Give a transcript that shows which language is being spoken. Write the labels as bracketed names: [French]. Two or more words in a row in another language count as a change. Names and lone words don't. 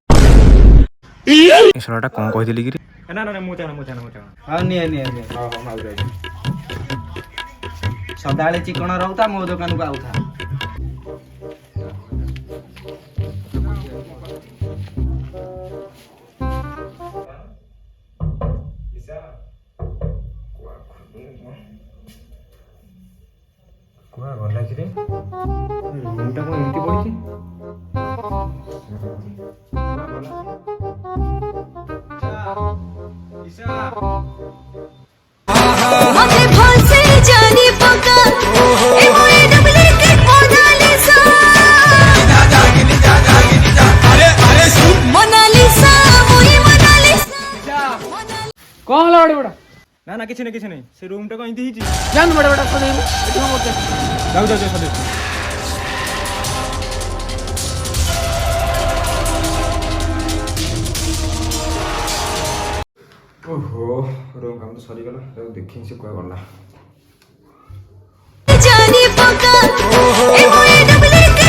[Odia] ଶଳାଟା କଣ କହିଥିଲି କିରେ ନା ମୁଁ ଚାଣ ହଁ ନିଏ ସଦାବେଳେ ଚିକଣ ରହୁଥା ମୋ ଦୋକାନକୁ ଆଉଥା କୁଆ ଗଲା କିରେ ରୁମଟା କଣ ଏମିତି ପଡିଛି मते फसे जानी पका ए मोए डुप्लीकेट मोनालिसा मोनालिसा मोए मोनालिसा କଣ ହେଲା ବାଡ଼ି ପଡ଼ା ନା କିଛି ନାହିଁ ସେ ରୁମଟା କଣ ଏମିତି ହେଇଛି ଯାଆନ୍ତୁ ବାଡ଼ି ପଡ଼ା ସଦେଇବୁ ଏଠି କଣ କରୁଛ ଯାଉ ସଦେଇ ଓହୋ ରୁମ୍ କାମ ତ ସରିଗଲା ଦେଖିନି ସେ କୁଆ ଗଲା जानी पका ए मोए डुप्लीकेट